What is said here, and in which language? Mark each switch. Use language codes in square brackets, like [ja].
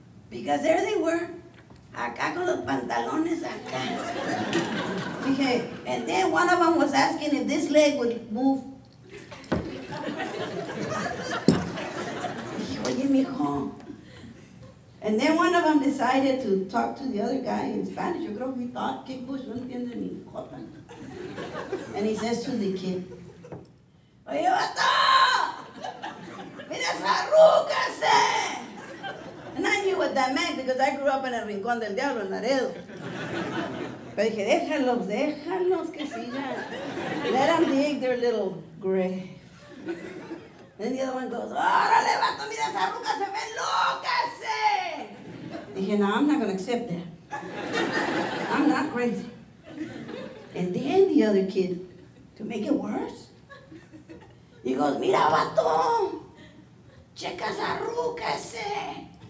[en] Because there they were, [es] acá con los pantalones acá. [en] Okay, and then one of them was asking if this leg would move. [es] Oye, mijo. [en] And then one of them decided to talk to the other guy in Spanish. [es] Yo creo que [en] he thought, [es] ¿qué pues no entiende ni jota? [en] And he says to the kid, [es] Oye, vato! Mira esa ruca, se! [en] And I knew what that meant because I grew up in el Rincón del Diablo, [es] en Laredo. Pero dije, déjalos que sigan. [en] Let them dig their little grave. Then the other one goes, [es] órale, vato, mira esa ruca, se ve loca, se! Dije, no, [en] I'm not going to accept that. I'm not crazy. And then the other kid, to make it worse, he goes, [es] mira, vato, checa esa ruca, se!